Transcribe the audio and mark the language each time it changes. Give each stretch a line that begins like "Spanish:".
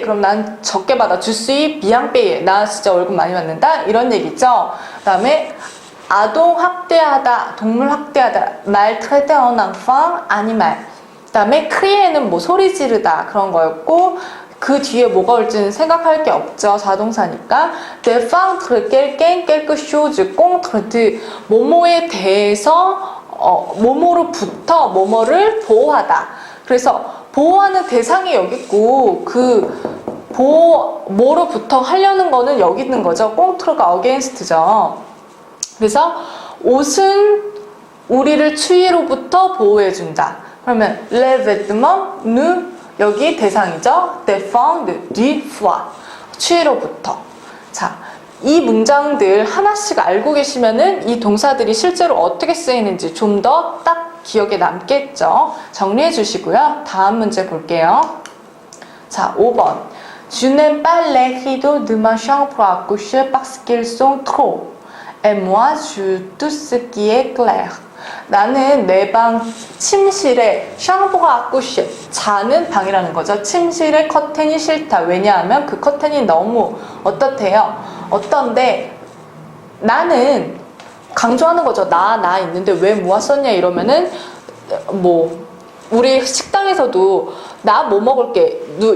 Korean: 그럼 난 적게 받아.
French: je suis bien payé.
Korean: 나 진짜 월급 많이 받는다 이런 얘기죠. 그 다음에 아동 학대하다, 동물 학대하다,
French: maltraiter un enfant animal.
Korean: 그 다음에 crier는 뭐 소리 지르다 그런 거였고, 그 뒤에 뭐가 올지는 생각할 게 없죠. 자동사니까.
French: défendre quelqu'un quelque chose contre de
Korean: 뭐뭐에 대해서 뭐뭐로부터 뭐뭐를 보호하다. 그래서 보호하는 대상이 여기 있고 그 뭐로부터 하려는 거는 여기 있는 거죠. 꽁트로가 against죠. 그래서 옷은 우리를 추위로부터 보호해준다. 그러면
French: les vêtements nous
Korean: 여기 대상이죠.
French: défendre du froid.
Korean: 추위로부터. 자, 이 문장들 하나씩 알고 계시면은 이 동사들이 실제로 어떻게 쓰이는지 좀 더 딱 기억에 남겠죠. 정리해 주시고요. 다음 문제 볼게요. 자, 5번.
French: Je n'aime pas les rideaux de ma chambre à coucher parce qu'ils sont trop. Et moi, je tout ce qui est clair.
Korean: 나는 내 방 침실에 샹보가 아쿠시 자는 방이라는 거죠. 침실에 커튼이 싫다. 왜냐하면 그 커튼이 너무 어떻대요? 어떤데 나는 강조하는 거죠. 나 있는데 왜 모았었냐 이러면은 뭐 우리 식당에서도 나 뭐 먹을게.